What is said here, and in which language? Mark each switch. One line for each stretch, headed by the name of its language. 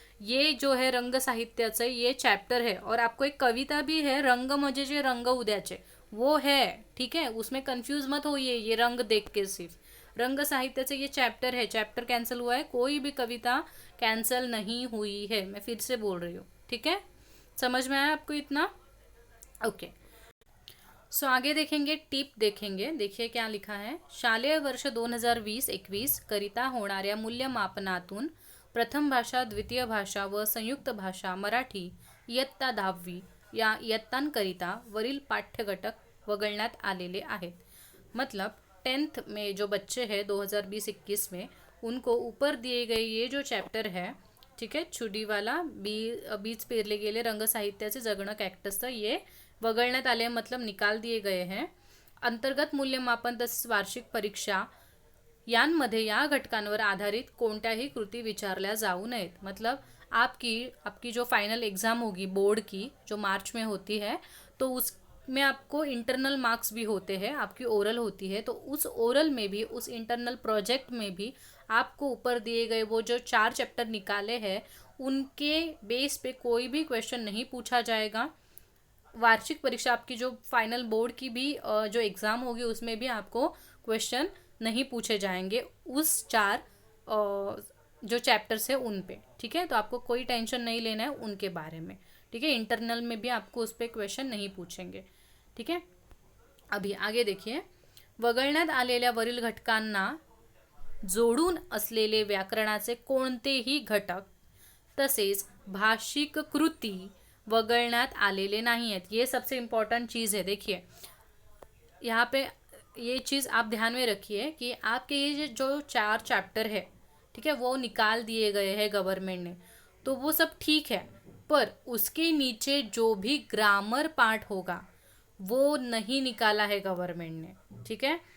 Hindi: ये जो है रंग साहित्याचं ये चैप्टर है, और आपको एक कविता भी है रंग म्हणजे जे रंग उद्याचे, वो है, ठीक है, उसमें कंफ्यूज मत होइए ये रंग देख के। सिर्फ रंग साहित्याचे ये चैप्टर है, चैप्टर कैंसिल हुआ है, कोई भी कविता कैंसिल नहीं हुई है, मैं फिर से बोल रही हूँ, ठीक है। समझ में आया आपको इतना? ओके, सो आगे देखेंगे, टिप देखेंगे।
Marathi: देखिए क्या लिखा है, शालेय वर्ष 2020-21 करिता होणाऱ्या मूल्यमापनातून प्रथम भाषा, द्वितीय भाषा व संयुक्त भाषा मराठी इयत्ता 10वी या इयत्तांकरिता वरील पाठ्यघटक वगळण्यात आलेले आहेत।
Hindi: मतलब 10th में जो बच्चे हैं 2020-21 में, उनको ऊपर दिए गए ये जो चैप्टर है, ठीक है, छुडी वाला बीज पेरले गेले रंग साहित्याचे जगणं कॅक्टस, ये
Marathi: वगळण्यात आले,
Hindi: मतलब निकाल दिए गए हैं।
Marathi: अंतर्गत मूल्यमापन तसेच वार्षिक परीक्षा यांमध्ये या घटकांवर आधारित कोणत्याही कृती विचारल्या जाऊ नयेत।
Hindi: मतलब आपकी जो फाइनल एग्ज़ाम होगी बोर्ड की, जो मार्च में होती है, तो उसमें आपको इंटरनल मार्क्स भी होते हैं, आपकी ओरल होती है, तो उस ओरल में भी, उस इंटरनल प्रोजेक्ट में भी आपको ऊपर दिए गए वो जो 4 चैप्टर निकाले हैं उनके बेस पे कोई भी क्वेश्चन नहीं पूछा जाएगा। वार्षिक परीक्षा आपकी जो फाइनल बोर्ड की भी जो एग्ज़ाम होगी उसमें भी आपको क्वेश्चन नहीं पूछे जाएंगे उस 4 जो चैप्टर्स है उन पे, ठीक है। तो आपको कोई टेंशन नहीं लेना है उनके बारे में, ठीक है। इंटरनल में भी आपको उस पर क्वेश्चन नहीं पूछेंगे, ठीक है।
Marathi: अभी आगे देखिए, वगळण्यात आलेल्या वरील घटकांना जोडून असलेले व्याकरणाचे कोणतेही घटक तसेच भाषिक कृती वगळण्यात आलेले नहीं आहेत।
Hindi: ये सबसे इम्पोर्टेंट चीज़ है। देखिए यहाँ पे ये चीज़ आप ध्यान में रखिए कि आपके ये जो 4 चैप्टर है, ठीक है, वो निकाल दिए गए हैं गवर्नमेंट ने, तो वो सब ठीक है, पर उसके नीचे जो भी ग्रामर पार्ट होगा वो नहीं निकाला है गवर्नमेंट ने, ठीक है।